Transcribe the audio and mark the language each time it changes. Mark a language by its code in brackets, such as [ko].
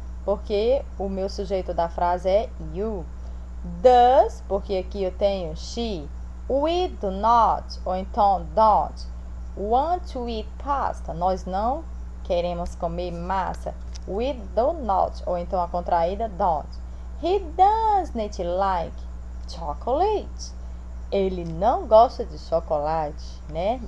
[pt] Porque o meu sujeito da frase é you. Does, porque aqui eu tenho she. [en] We do not, [pt] ou então [en] don't, want to eat pasta. [pt] Nós não queremos comer massa. [en] We do not, [pt] ou então a contraída don't. [en] He doesn't like chocolate. [pt] Ele não gosta de chocolate, né?